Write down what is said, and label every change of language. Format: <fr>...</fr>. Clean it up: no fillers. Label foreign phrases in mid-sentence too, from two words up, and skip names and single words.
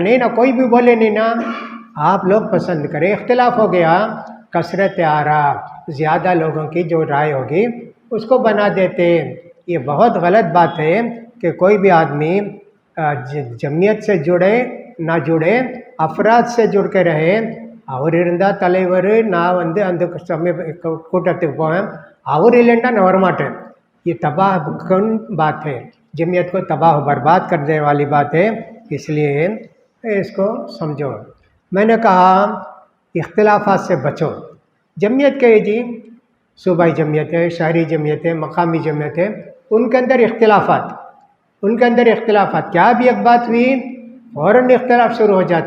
<hi>नहीं ना, कोई भी बोले नहीं ना। आप लोग पसंद करें, इख्तिलाफ हो गया, कसरत आरा, ज़्यादा लोगों की जो राय होगी उसको बना देते। ये बहुत गलत बात है कि कोई भी आदमी जमीयत से जुड़े ना जुड़े, अफराद से जुड़ के रहे।</hi> <ta>அவர் இருந்தால் தலைவர், நான் அந்த கூட்டத்துக்கு போவேன், அவர் இல்லைன்னா நான் வரமாட்டேன்।</ta> <hi>ये तबाह कौन बात है, जमीयत को तबाह बर्बाद कर देने वाली बात है। इसलिए इसको समझो। मैंने कहा इख्तिलाफात से बचो। जमीयत के जी सूबाई जमीयत है, शहरी जमीयत है, मकामी जमीयत है, उनके अंदर इख्तिलाफात क्या भी एक बात हुई फ़ौरन इख्तिलाफ शुरू हो जाता।</hi>